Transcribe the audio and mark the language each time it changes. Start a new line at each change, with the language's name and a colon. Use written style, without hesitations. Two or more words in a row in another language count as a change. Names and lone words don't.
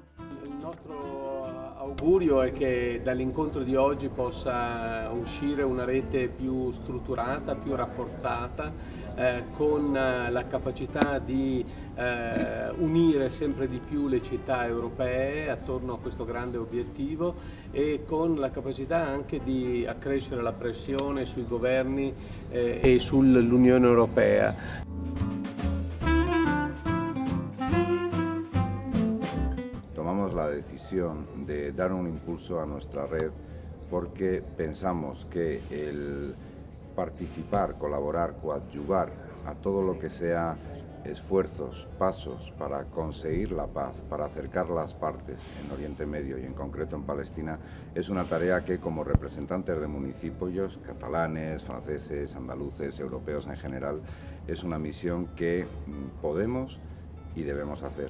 Italian: Il nostro augurio è che dall'incontro di oggi possa uscire una rete più strutturata, più rafforzata, con la capacità di unire sempre di più le città europee attorno a questo grande obiettivo e con la capacità anche di accrescere la pressione sui governi e sull'Unione Europea.
Spanish: Tomamos la decisión de dar un impulso a nuestra red porque pensamos que el participar, colaborar, coadyuvar a todo lo que sea esfuerzos, pasos para conseguir la paz, para acercar las partes en Oriente Medio y en concreto en Palestina, es una tarea que como representantes de municipios catalanes, franceses, andaluces, europeos en general, es una misión que podemos y debemos hacer.